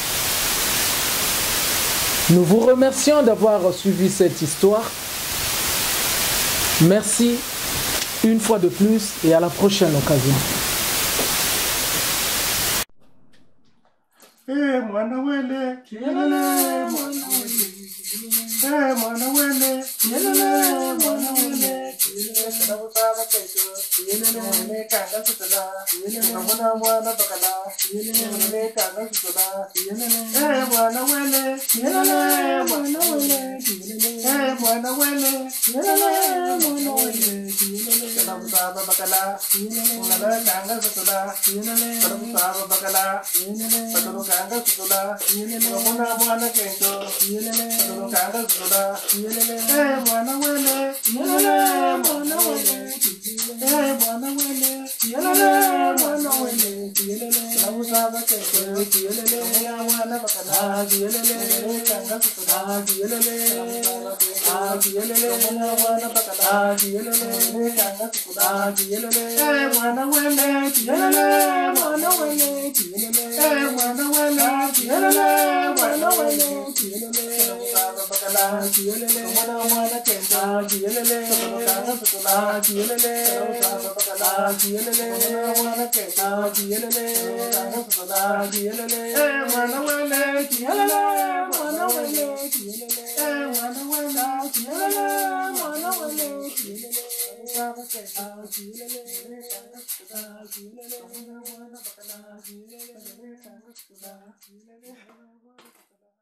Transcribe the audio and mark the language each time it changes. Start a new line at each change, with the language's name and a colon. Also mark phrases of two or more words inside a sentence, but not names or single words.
French: Nous vous remercions d'avoir suivi cette histoire. Merci une fois de plus et à la prochaine occasion.
Kongo: Mwana wele, yelele, mwana wele. Mwana wele, yelele, mwana wele. Kada butaba kecho, yelele, kanga sutala, yelele, mwana bakala, yelele, kanga sutala, yelele, mwana wele, yelele, mwana wele, mwana wele, yelele, mwana wele, kada butaba bakala, yelele, kanga sutala, yelele, kada butaba bakala, yelele, kanga sutula, mwana kento, kanga sutula, mwana wele, mwana wele, mwana wele, mwana wele, kabusaba kento, mwana bakala, kanga sutula, mwana bakala, kanga sutula, mwana wele, mwana wele, mwana wele, mwana wele, bakala, mwana kento, kanga sutula, bakala, mwana kento, kanga sutula, mwana wele, mwana wele, mwana wele, mwana wele,